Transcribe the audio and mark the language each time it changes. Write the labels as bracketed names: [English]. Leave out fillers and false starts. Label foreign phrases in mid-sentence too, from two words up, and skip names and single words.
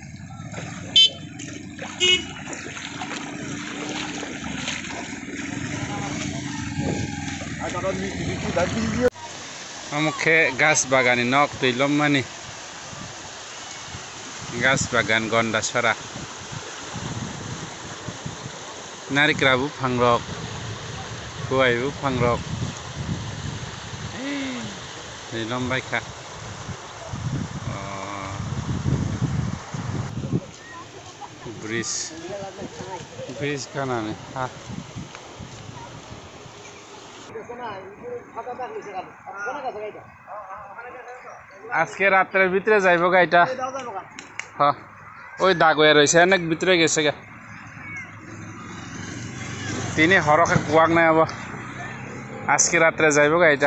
[Kok Borok] Amukhe gas bagani nok tuilom mani gas bagan gonda sora narikrabu phangrok kuaibu phangrok tuilom baikha bridge kanane ha [Bangla] আজকে রাতের ভিতরে যাইব গাইটা হ্যাঁ ওই দাগ হয়ে রয়েছে অনেক ভিতরে গেছে গা [Kok Borok] তিনি হরকে কুয়াক নাই [Bangla] আবার আজকে রাত্রে যাইব গাইটা